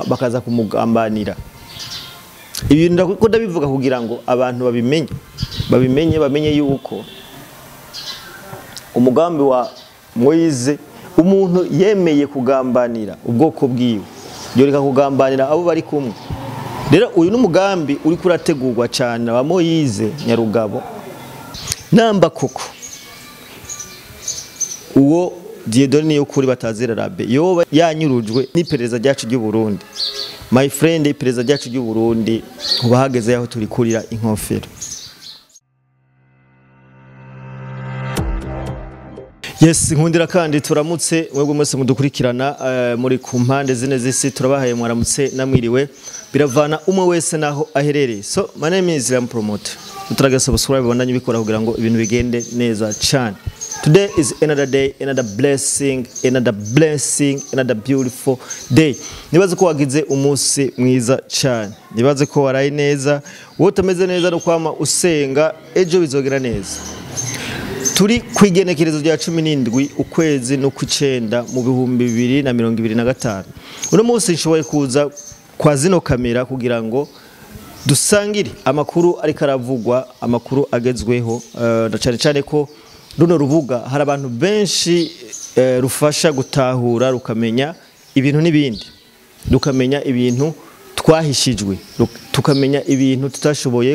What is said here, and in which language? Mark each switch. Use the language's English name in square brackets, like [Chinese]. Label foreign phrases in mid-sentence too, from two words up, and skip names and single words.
[Rundi] bakaza kumugambanira ibintu ndako ndabivuga kugira ngo abantu bamenye yuko umugambi wa Moise umuntu yemeye kugambanira ubwoko bwiwe yoreka kugambanira abo bari kumwe rero uyu n'umugambi uri kurategurwa cyane wa Moise Nyarugabo namba koko uwo Dieudonné y'ukuri batazira rabe yoba yanyurujwe n'iperereza ryacu ry'u Burundi my friend iperereza ryacu ry'u Burundi ubahageze yaho turi kurira inkofero yes nkundira kandi turamutse mwebwe mwese mudukurikirana muri ku mpande zine z'isi turabahaye mwaramutse namwiriwe biravana umwe wese naho aherereye [English] so my name is Ram Promoter [Rundi] uturage subscribe bandanye bikora kugira ngo ibintu bigende neza cyane. [English] Today is another day, another blessing, another beautiful day. [Rundi] Nibaze ko wagize umunsi mwiza cyane. Nibaze ko waraye neza, wowe utameze neza no kwama usenga ejo bizogera neza. Turi kwigenekerezo rya 17 ukwezi no kw'icenda mu 2025. Uno munsi nshoboye kuza kwa zino kamera kugira ngo dusangire amakuru ariko aravugwa, amakuru agezweho cyane cyane ko runo rubuga hari abantu benshi rufasha gutahura rukamenya ibintu n'ibindi rukamenya ibintu twahishijwe tukamenya ibintu tutashoboye